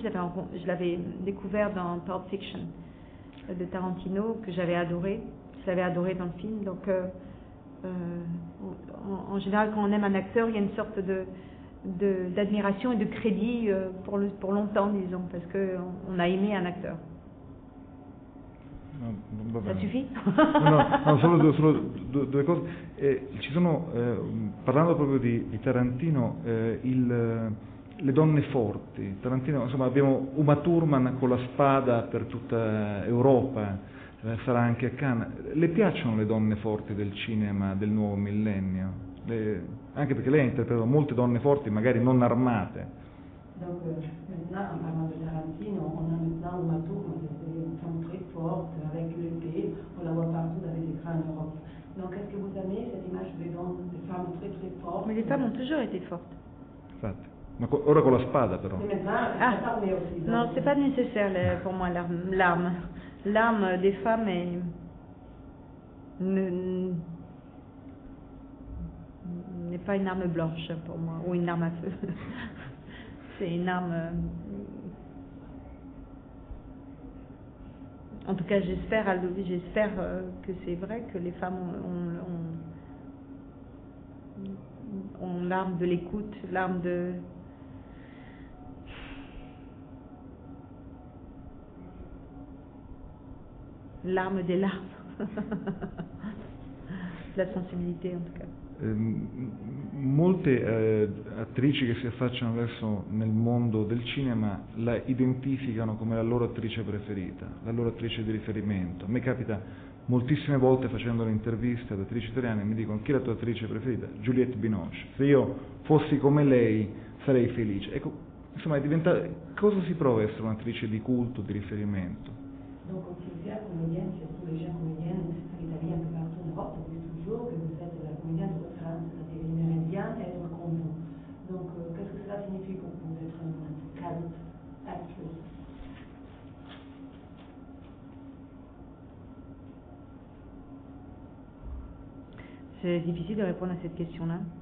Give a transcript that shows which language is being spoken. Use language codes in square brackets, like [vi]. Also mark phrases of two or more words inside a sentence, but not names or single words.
[fr] Je l'avais découvert dans Pulp Fiction de Tarantino, que j'avais adoré. Je l'avais adoré dans le film. Donc, en général, quand on aime un acteur, il y a une sorte d'admiration et de crédit pour longtemps, disons, parce qu'on a aimé un acteur. [it] No, [fr] ça suffit? [it] No, solo due cose. Ci sono, parlando proprio di Tarantino, le donne forti. Tarantino, insomma, abbiamo Uma Thurman con la spada per tutta Europa, sarà anche a Cannes. Le piacciono le donne forti del cinema del nuovo millennio? Anche perché lei ha interpretato molte donne forti, magari non armate. [fr] Donc maintenant, en parlant de Tarantino, on a maintenant Uma Thurman, c'est une femme très forte, avec l'épée, on la voit partout dans les écrans en Europe. Donc est-ce que vous aimez cette image des femmes très très fortes? Mais les femmes ont toujours été fortes. [it] Infatti. Ma ora con la spada però. [fr] Non, c'est pas nécessaire pour moi l'arme. L'arme des femmes n'est pas une arme blanche pour moi, ou une arme à feu. C'est une arme... En tout cas, j'espère que c'est vrai que les femmes ont l'arme de l'écoute, l'arme de... l'arme des larmes. [it] La sensibilità, [fr] in tout cas. [it] Molte attrici che si affacciano adesso nel mondo del cinema la identificano come la loro attrice preferita, la loro attrice di riferimento. A me capita moltissime volte facendo le interviste ad attrici italiane, mi dicono: chi è la tua attrice preferita? Juliette Binoche. Se io fossi come lei sarei felice. Ecco, insomma, cosa si prova a essere un'attrice di culto, di riferimento? [fr] Donc, Sylvia, comédienne, surtout les jeunes comédiennes, qui établies un peu partout en Europe, disent toujours que vous êtes la comédienne de référence de la télé méridien, être comme vous. Donc, qu'est-ce que cela signifie pour vous d'être une talent actrice? C'est difficile de répondre à cette question-là.